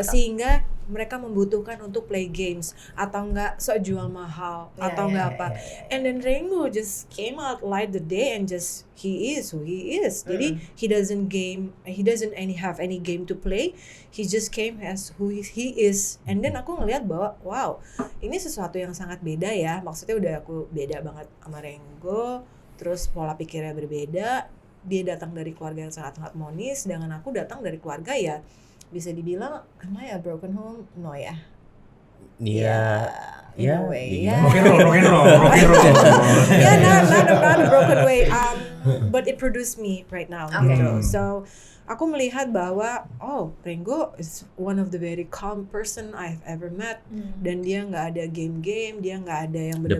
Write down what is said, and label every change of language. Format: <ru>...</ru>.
<id>Betul. sehingga mereka membutuhkan untuk</id> <en>play games</en> <id>atau enggak sok jual mahal atau enggak apa.</id> <en>And then Renggo just came out light the day and just he is who he is.</en> <id>Jadi</id> <en>he doesn't have any game to play. He just came as who he is. And then</en> <id>aku ngelihat bahwa wow, ini sesuatu yang sangat beda ya. Maksudnya udah aku beda banget sama Renggo. Terus pola pikirnya berbeda. Dia datang dari keluarga yang sangat harmonis, sedangkan aku datang dari keluarga ya bisa dibilang,</id> <en>am I a broken home? No ya.</en> <id>Iya.</id> <en>In a way,</en> <id>gimana? ya.</id> <en>Rock and roll. Yeah, not a broken way. But it produced me right now. Okay.</en> <id>Gitu.</id> <en>So</en> <id>aku melihat bahwa</id> <en>Renggo is one of the very calm person I've ever met.</en> <id>Dan dia nggak ada game, dia nggak ada yang benar-benar.</id>